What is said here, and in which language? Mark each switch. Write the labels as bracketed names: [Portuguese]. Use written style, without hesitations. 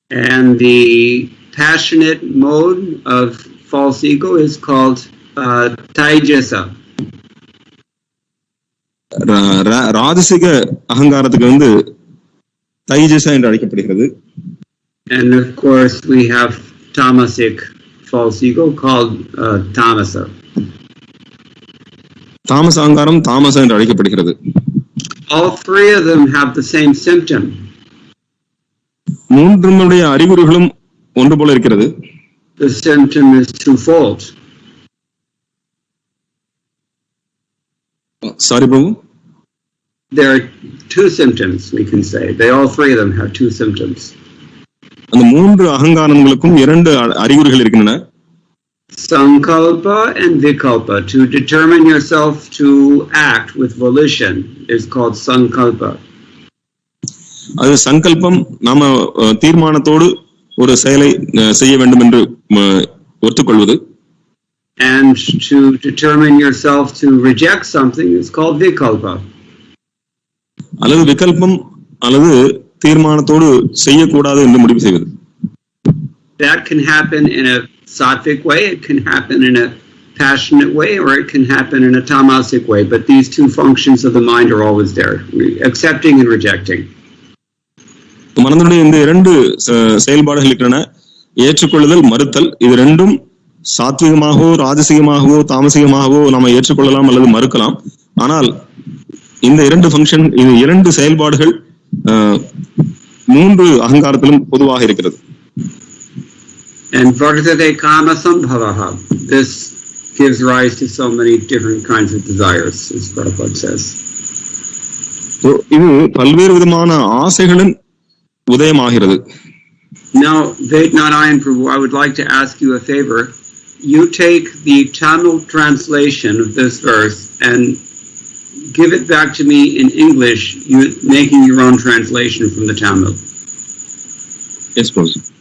[English] And the passionate mode of false ego is called taijasa. [Tamil] ராஜசிக அகங்காரத்துக்கு வந்து தைஜச என்று அழைக்கப்படுகிறது. [English] And of course we have tamasic false ego called tamasa. [Tamil] தாமச அகங்காரம் தாமச என்று அழைக்கப்படுகிறது. [English] All 3 of them have the same symptom. [Tamil] மூன்றுடைய அறிகுறிகளும் ஒன்று போல இருக்கிறது. [English] The symptom is twofold. Sorry, Prabhu. There are 2 symptoms, we can say. All 3 of them have 2 symptoms. [Tamil] அந்த 3 அகங்காரங்களுக்கும் 2 அறிகுறிகள் இருக்கின்றன. [English] Sankalpa and vikalpa. To determine yourself to act with volition is called sankalpa. [Tamil] அது சங்கல்பம், நாம தீர்மானத்தோடு ஒரு செயலை செய்ய வேண்டும் என்று ஒத்துக்கொள்வது. [English] And to determine yourself to reject something is called vikalpa. [Tamil] அல்லது விகல்பம் அல்லது தீர்மானத்தோடு செய்யக்கூடாது என்று முடிவு செய்வது. [English] That can happen in a sattvic way, it can happen in a passionate way, or it can happen in a tamasic way, but these 2 functions of the mind are always there, accepting and rejecting. [Tamil] மனதுடைய இந்த 2 செயல்பாடுகள் இருக்கின்றன, ஏற்றுக்கொள்ளுதல், மறுத்தல். இது 2ம் சாத்விகமாகவோ ராஜசிகமாகவோ தாமசிகமாகவோ நாம ஏற்றுக்கொள்ளலாம் அல்லது மறுக்கலாம். ஆனால் இந்த 2 ஃபங்க்ஷன், இது 2 செயல்பாடுகள் 3 அகங்காரத்திலும் பொதுவாக இருக்கிறது. [Sanskrit] And vartate kama sambhavaha. [English] This gives rise to so many different kinds of desires, as Prabhupada says. [Tamil] இது பல்வேறு விதமான ஆசைகளின் உதயமாகிறது. [English] Now, Vednarayan Prabhu, I would like to ask you a favor. You take the Tamil translation of this verse and give it back to me in English, making your own translation from the Tamil. Yes, boss.